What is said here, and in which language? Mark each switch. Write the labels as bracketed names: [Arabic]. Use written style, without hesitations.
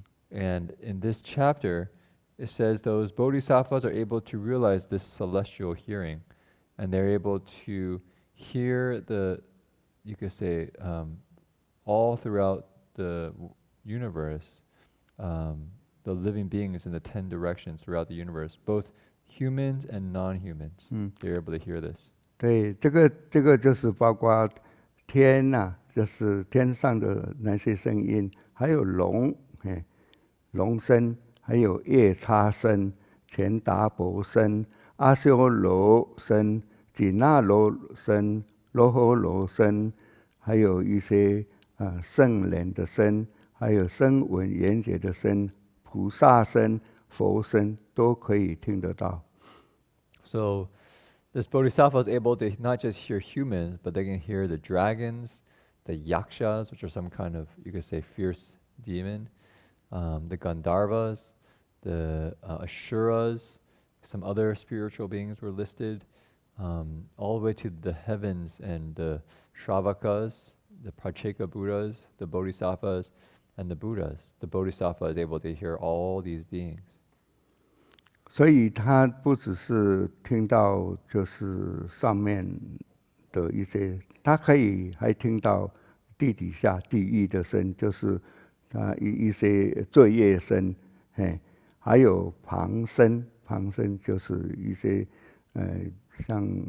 [English] And in this chapter, it says those bodhisattvas are able to realize this celestial hearing, and they're able to hear the, you could say, all throughout the universe, the living beings in the 10 directions throughout the universe, both humans and non-humans. They're able to hear this. [Chinese] 对，这个就是包括天呐、就是天上的那些声音，还有龙，龙声，还有夜叉声、钱达婆声、阿修罗声、紧那罗声、罗诃罗声，还有一些圣人的声，还有声闻缘觉的声、菩萨声、佛声都可以听得到。 [English] So this bodhisattva is able to not just hear humans, but they can hear the dragons, the yakshas, which are some kind of, you could say, fierce demon, the Gandharvas, the Asuras, some other spiritual beings were listed, all the way to the heavens and the Shravakas, the Pracheka Buddhas, the Bodhisattvas, and the Buddhas. The Bodhisattva is able to hear all these beings. [Chinese] 所以他不只是听到就是上面的一些，他可以还听到地底下地狱的声，就是一些罪业声，还有旁声，旁声就是一些像